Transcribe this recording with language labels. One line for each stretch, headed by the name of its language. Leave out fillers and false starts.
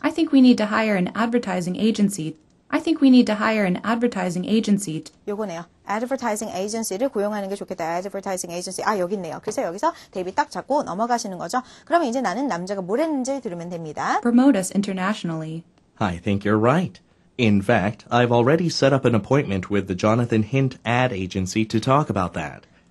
English: I think we need to hire an advertising agency.
Korean: 요거네요. advertising agency를 고용하는 게 좋겠다. advertising agency. 여기 있네요. 그래서 여기서 대비 딱 잡고 넘어가시는 거죠. 그러면 이제 나는 남자가 뭘 했는지 들으면 됩니다.
English: Promote us internationally. I think you're right. In fact, I've already set up an appointment with the Jonathan Hint ad agency to talk about that.